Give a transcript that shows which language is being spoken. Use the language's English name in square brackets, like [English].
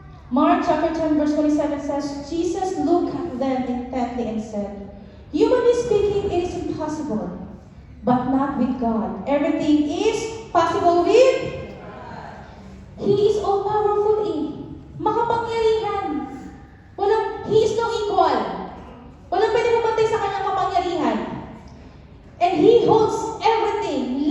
[English] Mark chapter 10 verse 27 says, Jesus looked at them intently and said, humanly speaking, it is impossible, but not with God. Everything is possible with He is all-powerful makapangyarihan. He is no equal. [Filipino] Walang pwede pumantay sa kanyang kapangyarihan. [English] And He holds everything.